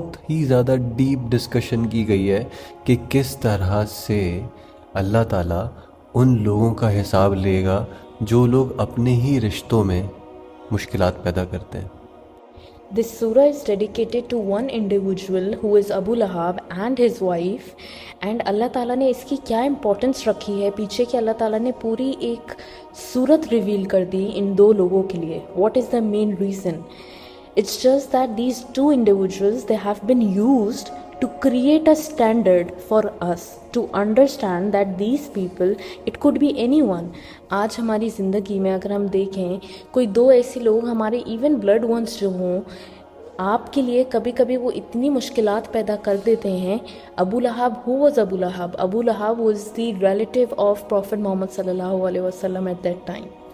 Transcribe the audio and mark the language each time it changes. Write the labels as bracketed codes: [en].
[ur] ہی زیادہ deep discussion کی گئی ہے کہ کس طرح سے اللہ تعالیٰ ان لوگوں کا حساب لے گا جو لوگ اپنے ہی رشتوں میں مشکلات پیدا کرتے ہیں۔ [en] This surah is dedicated to one individual who is Abu Lahab and his wife. [ur] And اللہ تعالیٰ نے اس کی کیا امپورٹنس رکھی ہے پیچھے کہ اللہ تعالیٰ نے پوری ایک صورت ریویل کر دی ان دو لوگوں کے لیے۔ [en] What is the main reason? It's just that these two individuals, they have been used to create a standard for us to understand that these people, it could be anyone. [ur] آج ہماری زندگی میں اگر ہم دیکھیں کوئی دو ایسے لوگ ہمارے ایون بلڈ ونس جو ہوں، آپ کے لیے کبھی کبھی وہ اتنی مشکلات پیدا کر دیتے ہیں۔ ابو لہب، [en] who was [ur] ابو لہب؟ ابو لہب [en] was the relative of Prophet [ur] محمد صلی اللہ علیہ وسلم [en] at that time.